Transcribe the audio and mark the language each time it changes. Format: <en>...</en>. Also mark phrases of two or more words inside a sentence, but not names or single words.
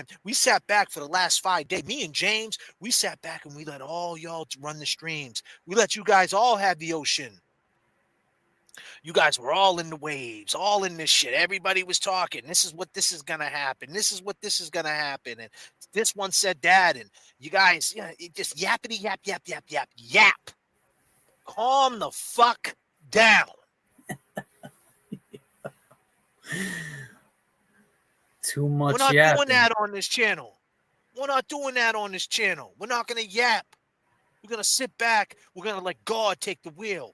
<en>We sat back for the last 5 days. Me and James, we sat back and we let all y'all run the streams. We let you guys all have the ocean. You guys were all in the waves, all in this shit. Everybody was talking. This is what this is gonna happen. This is what this is gonna happen. And this one said that. And you guys, it just yappity yap yap yap yap yap. Calm the fuck down. Too much. We're not yapping. doing that on this channel. We're not doing that on this channel. We're not gonna yap. We're going to sit back. We're going to let God take the wheel.</en>